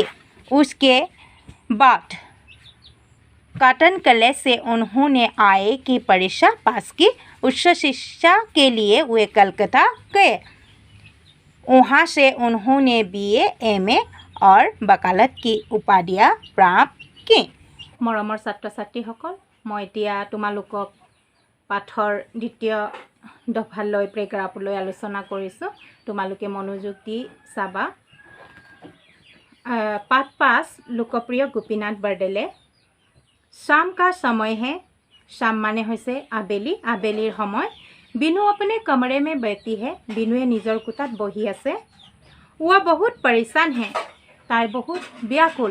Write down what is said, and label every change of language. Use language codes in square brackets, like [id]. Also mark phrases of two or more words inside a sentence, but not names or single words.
[hi] उसके बाद कॉटन कॉलेज से उन्होंने आईए की परीक्षा पास की। उच्च शिक्षा के लिए वे कलकत्ता गए। वहाँ से उन्होंने बीए, एमए और वकालत की उपाधियाँ प्राप्त की। [as] मरমৰ ছাত্ৰ ছাত্ৰীসকল, মই এতিয়া তোমালোকক পাঠৰ দ্বিতীয় দফালৈ পেৰাগ্ৰাফলৈ আলোচনা কৰিছোঁ। তোমালোকে মনোযোগ দি চাবা। [hi] पाठ 5 लोकप्रिय गोपीनाथ बरदले। शाम का समय है। [as] শাম মানে হৈছে আবেলি, আবেলিৰ সময়। [hi] बीनू अपने कमरे में बैठी है। [as] বিনুৱে নিজৰ কোঠাত বহি আছে। [hi] वह बहुत परेशान है। [as] তাই বহুত ব্যাকুল।